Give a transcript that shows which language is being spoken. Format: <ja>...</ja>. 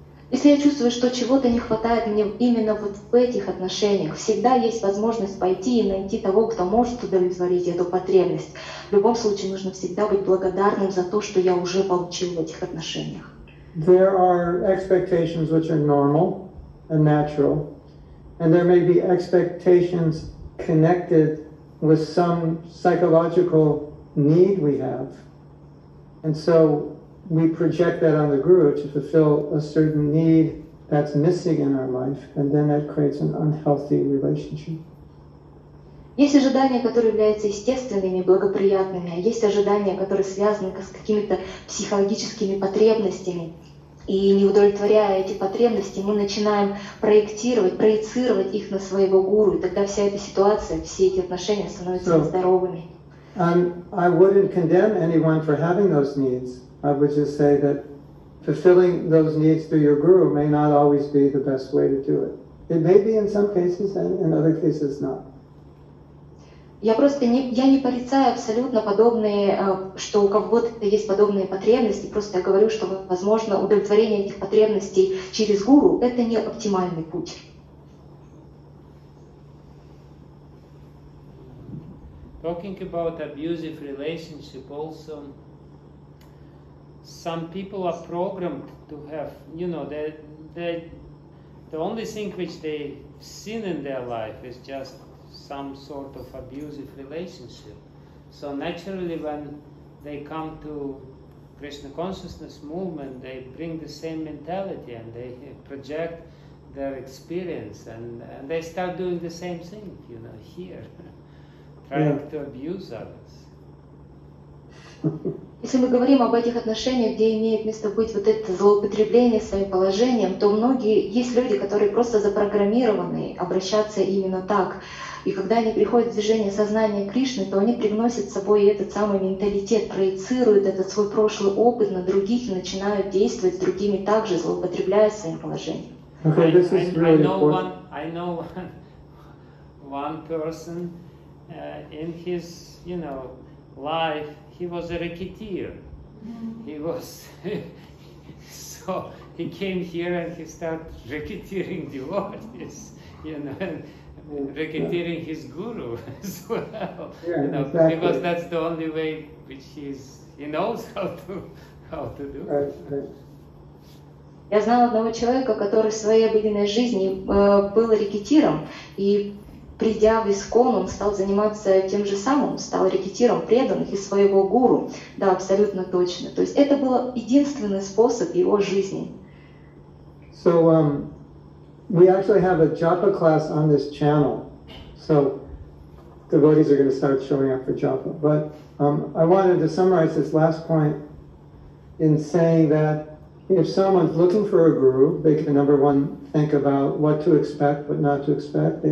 <ru>Если я чувствую, что чего-то не хватает мне именно вот в этих отношениях, всегда есть возможность пойти и найти того, кто может удовлетворить эту потребность. В любом случае нужно всегда быть благодарным за то, что я уже получил в этих отношениях.</ru> <en>There are expectations which are normal and natural, and there may be expectations connected with some psychological need we have. And so we project that on the Guru to fulfill a certain need that's missing in our life, and then that creates an unhealthy relationship.</en> <ru>Есть ожидания, которые являются естественными, благоприятными, а есть ожидания, которые связаны с какими-то психологическими потребностями. И не удовлетворяя эти потребности, мы начинаем проецировать их на своего гуру, и тогда вся эта ситуация, все эти отношения становятся нездоровыми.</ru> <en>I wouldn't condemn anyone for having those needs. I would just say that fulfilling those needs through your guru may not always be the best way to do it. It may be in some cases, and in other cases not.</en> <ru>Я не порицаю абсолютно подобные, что у кого-то есть подобные потребности, просто я говорю, что, возможно, удовлетворение этих потребностей через гуру — это не оптимальный путь.</ru> <en>Talking about abusive relationship also, some people are programmed to have, you know, the only thing which they've seen in their life is just some sort of abusive relationship. So naturally when they come to Krishna consciousness movement, they bring the same mentality and they project their experience and they start doing the same thing, you know, here, trying to abuse others.</en> <ru>Если мы говорим об этих отношениях, где имеет место быть вот это злоупотребление своим положением, то есть люди, которые просто запрограммированы обращаться именно так. И когда они приходят в движение сознания Кришны, то они привносят с собой этот самый менталитет, проецируют этот свой прошлый опыт на других и начинают действовать с другими также, злоупотребляя своим положением.</ru> <en>I know one person in his, you know, life. He was a racketeer. He was so he came here and he started racketeering devotees, you know, and racketeering his guru as well. Yeah, you know, exactly. because that's the only way which he knows how to do. Right.</en> <ru>Я знала одного человека, который в своей обыденной жизни был рекетиром, и придя в Искон, он стал заниматься тем же самым, стал рекетиром преданных и своего гуру. Да, абсолютно точно. То есть это был единственный способ его жизни.</ru> <en>So we actually have a japa class on this channel. So devotees are going to start showing up for japa. But I wanted to summarize this last point in saying that if someone's looking for a guru, they can, number one, think about what to expect, what not to expect.</en>